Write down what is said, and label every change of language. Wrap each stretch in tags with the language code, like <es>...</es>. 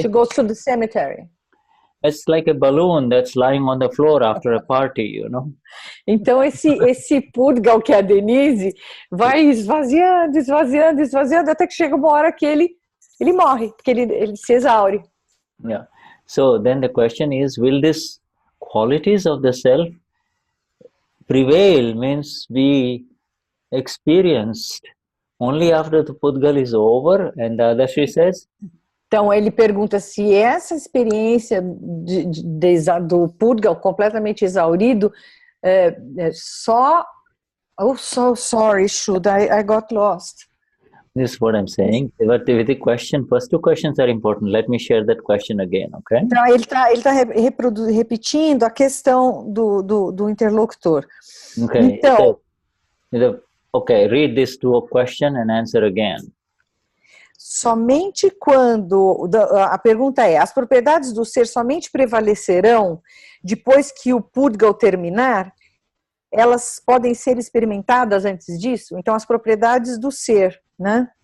<en>She goes to the cemetery. It's like a balloon that's lying on the floor after a party,</en> <pt>Então esse Pudgal que é a Denize vai esvaziando até que chega uma hora que ele morre, porque ele se exaure.</pt> <en>Yeah. So then the question is, will these qualities of the self prevail, means be experienced only after the Pudgal is over? And Dadashri says,</en> <pt>então ele pergunta se essa experiência do Pudgal completamente exaurido só...</pt> <en>Oh, so sorry, Shuddha, I got lost. This is what I'm saying. But with the question, first two questions are important. Let me share that question again, okay?</en> <pt>Então ele tá repetindo a questão do interlocutor.</pt> <en>Okay.</en> <pt>Então,</pt> <en>okay, read this to a question and answer again.</en> <pt>Somente quando... A pergunta é, as propriedades do ser somente prevalecerão depois que o Pudgal terminar? Elas podem ser experimentadas antes disso? Então, as propriedades do ser, né?</pt>